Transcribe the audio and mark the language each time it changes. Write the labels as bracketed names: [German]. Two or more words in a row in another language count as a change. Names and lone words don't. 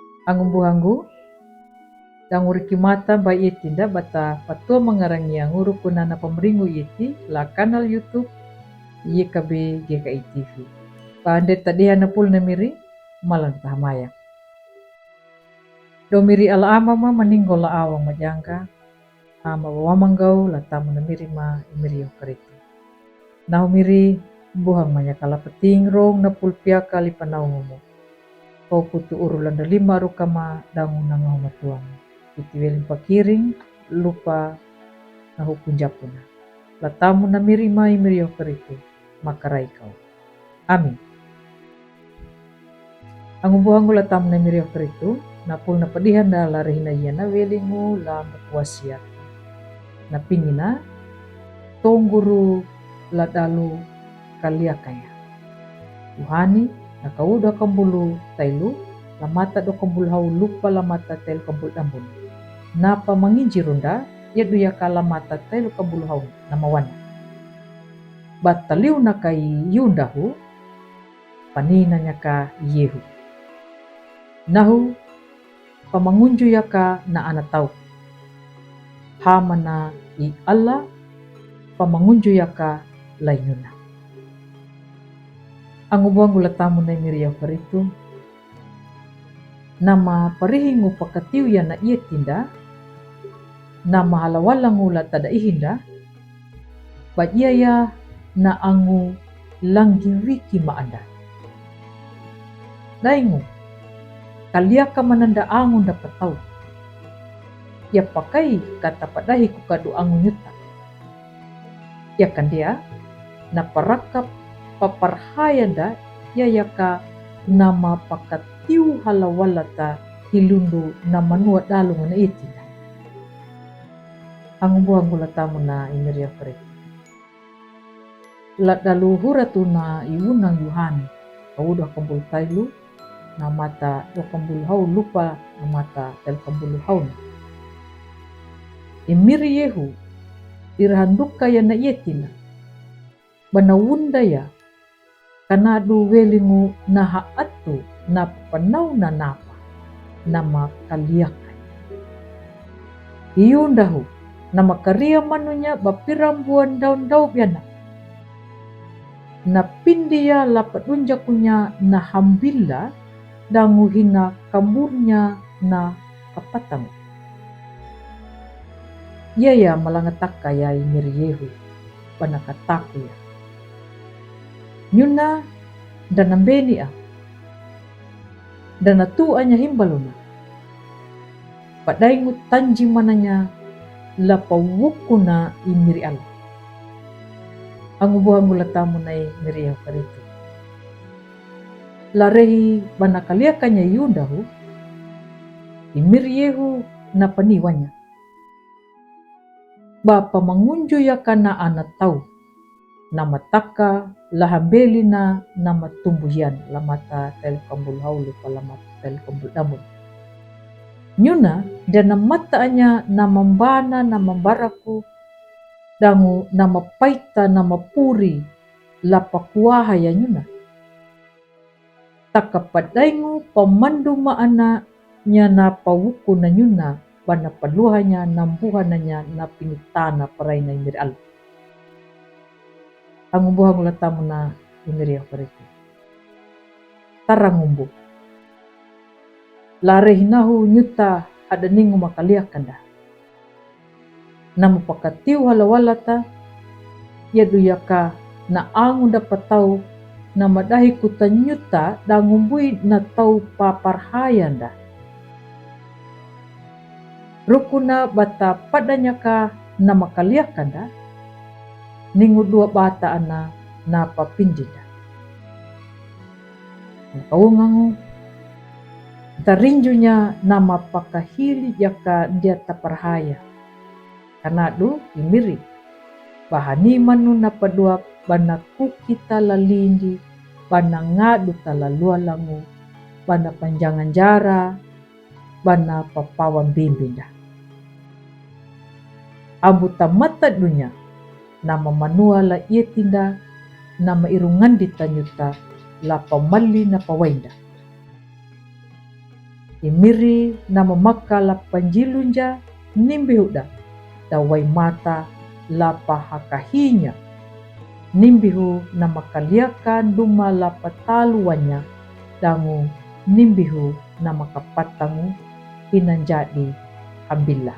[Kambera] Angumbuhangu danguriki mata ba iti nda bata patua mengarangi anguru kunana pemeringu iti la kanal YouTube YKB GKI TV. Pande tadiha na pul namiri malang tahamaya. Domiri ala ama ma meninggal la awang majangka ama wamanggau la tamu namiri ma imiri yang karitu. Nahu miri buhang manyakala peting rong na pulpia kali panau ngumu. Kau putu urulanda 5 rukama dangu nangau matuang. Iti welin pakiring lupa nahu punjapuna. La tamu namiri ma imiri yang karitu makarai kau. Amin. Angumbuhangu la tamu namiri yang karitu napul na padihan da larihina yana welingu la mukuasiat. Na pingina tongguru la dalu kalia kaya. Tuhani na kauda kambulu tailu la mata do kambul hau lupa la mata tailu kambul dambun. Napa manginjirunda yadu ya kala mata tailu kambul hau nama wana. Bataliu na kai yundahu panina nyaka yehu. Nahu pamangunju yaka na ana tau. Hamana i Allah pamangunju yaka lainuna. Angubang tamu na miriya paritu. Nama parihingu pakatiu ya na iya tinda. Nama halawalangu la tada ihinda. Bajaya na angu langgi wiki maanda. Daingu kaliaka mananda angu [Indonesian] dapat tahu. [Kambera] Ya [Indonesian] pakai kata [Kambera] padahi kukadu angu nyuta. Ya kan dia na parakap paparhayanda ya yaka nama pakatiu halawalata hilundu na manua dalung na itinda. Angu buang gula tamu na imiria pare. La dalu huratu na iunang Yuhani. Kaudah kambul tailu na mata do kambul hau lupa na mata tel kambul hau. Imiri yehu irahanduka ya na yetina banawunda ya kanadu welingu na haatu na panau na napa nama kaliakan iundahu nama karia manunya bapirambuan daun-daun yana na pindia lapadunja kunya na hambila dangu hina kamburnya na kapatang. Yaya malangataka ya imiri yehu banakataku ya. Nyuna dan nambeni dan natu anya himbaluna. Padaingu tanji mananya lapawukuna imiri Allah. Angubuhangu latamu na imiri yehu karitu. Larehi banakaliakanya yundahu imiri yehu na paniwanya. Bapa mangunju ya kana ana tau nama taka lahambeli na nama tumbuhian lamata tel kambul haulu palamata tel kambul damun. Nyuna dan mataanya nama mbana nama mbaraku dangu nama paita nama puri lapakuaha ya nyuna. Takapadaingu pemandu maana nyana pawuku na nyuna bana paluhanya nambuhananya na pinitana paraina imiri Allah. Angumbuhang latamu na imiri paritu. Tarangumbu. Larehinahu nyuta ada ningu makaliakanda. Namu pakatiu halawalata yadu yaka na angu [Indonesian] dapat tahu [Kambera] nama dahi kutanyuta dangumbui na tau paparhayanda. Rukuna bata padanya ka nama kaliakanda ningu dua bata ana na papindida. Kaungangu tarinjunya nama pakahili yaka dia taparhaya. Kanadu imiri bahani manu na padua bana kukita lalindi bana ngadu talalualangu bana panjangan jara bana papawan bimbinda. Abu tamata dunya nama manua la ietinda nama irungan ditanyuta la pamali na pawainda. imiri na mamakala panjilunja nimbihuda dawai mata lapa hakahinya nimbihu na makaliakan duma lapa taluanya dangu nimbihu na makapatangu inanjadi hambila.